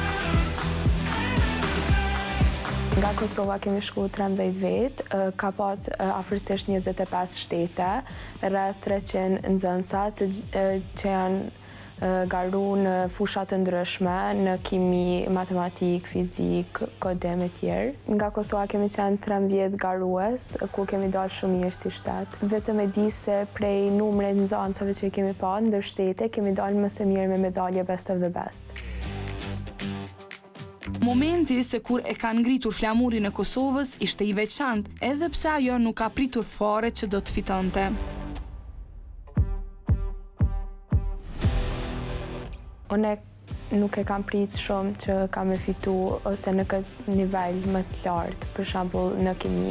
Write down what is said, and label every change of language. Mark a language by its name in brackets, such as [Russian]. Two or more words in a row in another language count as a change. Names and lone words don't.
[Albanian] Nga Kosova kemi shku 13 vetë, ka pat afërsisht 25 shtete, rreth 300 nxënësa që janë garu në fusha të ndryshme, në kimi, matematik, fizik, kodem e tjerë. Nga Kosova kemi qenë 13 garues, ku kemi dalë shumë mirë si shtet. Vetëm e di se prej numrit nxënësave që kemi pa ndër shtete, kemi dalë më së miri me medalje [English] best of the best. [Albanian] Momenti se kur e kanë ngritur flamurin e Kosovës ishte i veçantë, edhe pse ajo nuk ka pritur fare që do të fitonte. Unë nuk e kam prit shumë që kam e fitu ose në këtë nivel më të lartë, për shembull në kimi.